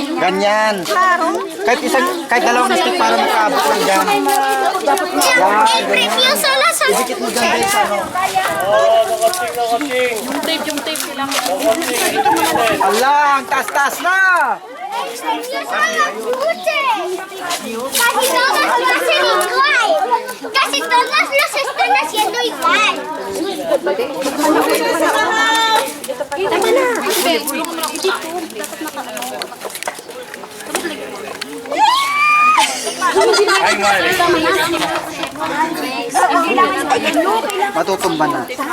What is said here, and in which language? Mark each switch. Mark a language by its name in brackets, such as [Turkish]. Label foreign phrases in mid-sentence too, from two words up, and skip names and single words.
[Filipino] Ganyan. Kahit dalawang stick para makaabot lang dyan. I-brief yung sala sa... Idikit mo dyan brace ano. Nakating. Yung tape lang. Alang, taas-taas na! I-brief yung sala, pute. [Spanish] Casi todos lo hacen igual. Casi todos los están haciendo igual. [Filipino] Tama na. Ay, mali. Matutumba na.